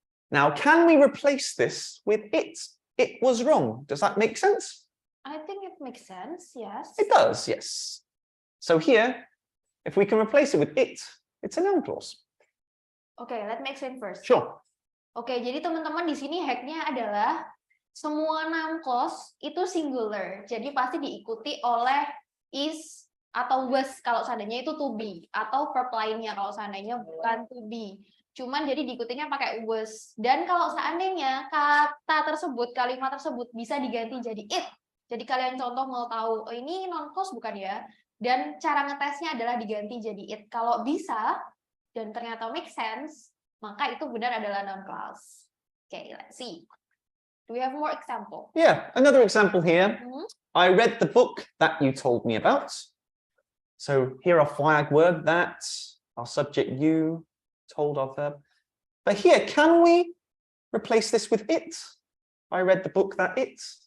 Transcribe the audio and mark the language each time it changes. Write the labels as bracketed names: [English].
[English] Now, can we replace this with it? It was wrong. Does that make sense? I think it makes sense, yes. It does, yes. So here, if we can replace it with it, it's a noun clause. Okay, let me explain first. Sure. [Indonesian] Oke, jadi teman-teman di sini hacknya adalah semua noun clause itu singular. Jadi pasti diikuti oleh is atau was kalau seandainya itu to be, atau verb lainnya kalau seandainya bukan to be. Cuman jadi diikutinya pakai was. Dan kalau seandainya kata tersebut, kalimat tersebut bisa diganti jadi it. Jadi kalian contoh mau tahu, oh, ini noun clause bukan ya? Dan cara ngetesnya adalah diganti jadi it. Kalau bisa dan ternyata make sense, maka itu benar adalah noun clause. [English] Okay, let's see. Do we have more example? Yeah, another example here. I read the book that you told me about. So here are flag word that, our subject you, told our verb. But here, can we replace this with it? I read the book that it.